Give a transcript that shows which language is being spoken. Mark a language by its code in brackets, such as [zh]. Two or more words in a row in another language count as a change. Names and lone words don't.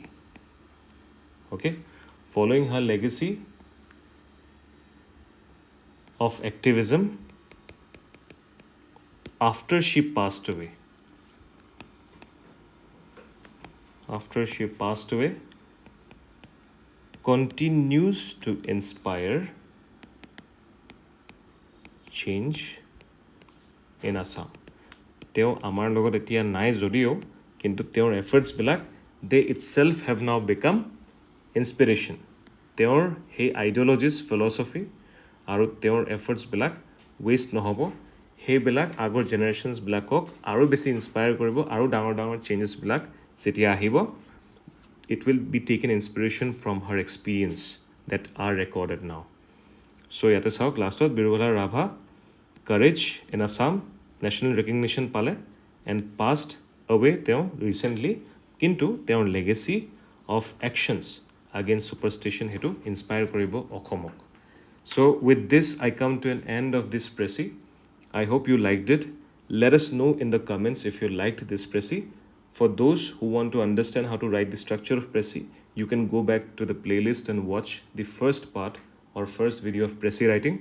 [en] Okay, following her legacy of activism after she passed away. Continues to inspire change in Assam. [as] তেওঁ আমাৰ লগত এতিয়া নাই যদিও কিন্তু তেওঁৰ efforts বিলাক [en] they itself have now become inspiration. [as] তেওঁৰ সেই [en] ideologies, philosophy [as] আৰু তেওঁৰ efforts বিলাক waste নহব. সেইবিলাক আগৰ generations বিলাকক আৰু বেছি inspire কৰিব আৰু ডাঙৰ changes বিলাক যেতিয়া আহিব [en] it will be taken inspiration from her experience that are recorded now. So [as] ইয়াতে চাওক লাষ্টত [en] Birubala Rabha courage in Assam national recognition pale and passed away [as] তেওঁ recently কিন্তু তেওঁৰ [en] legacy of actions against superstition [as] হেতু inspire কৰিব অক্ষমক. [en] So with this I come to an end of this précis. I hope you liked it. Let us know in the comments if you liked this précis. For those who want to understand how to write the structure of précis, you can go back to the playlist and watch the first part or first video of précis writing.